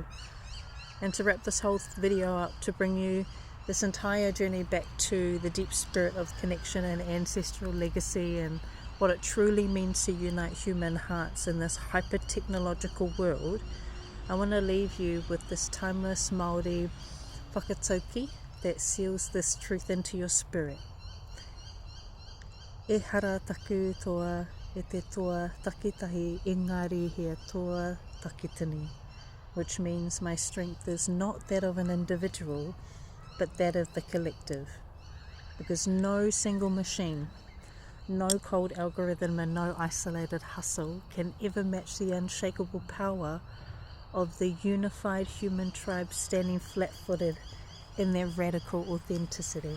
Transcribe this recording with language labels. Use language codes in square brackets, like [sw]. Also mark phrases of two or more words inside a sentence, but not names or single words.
[en] And to wrap this whole video up, to bring you this entire journey back to the deep spirit of connection and ancestral legacy and what it truly means to unite human hearts in this hyper-technological world, I want to leave you with this timeless Māori whakatauki that seals this truth into your spirit. [mi] E hara taku toa e te toa takitahi engari hea toa takitini, [en] which means my strength is not that of an individual, but that of the collective. Because no single machine, no cold algorithm and no isolated hustle can ever match the unshakable power of the unified human tribe standing flat-footed in their radical authenticity.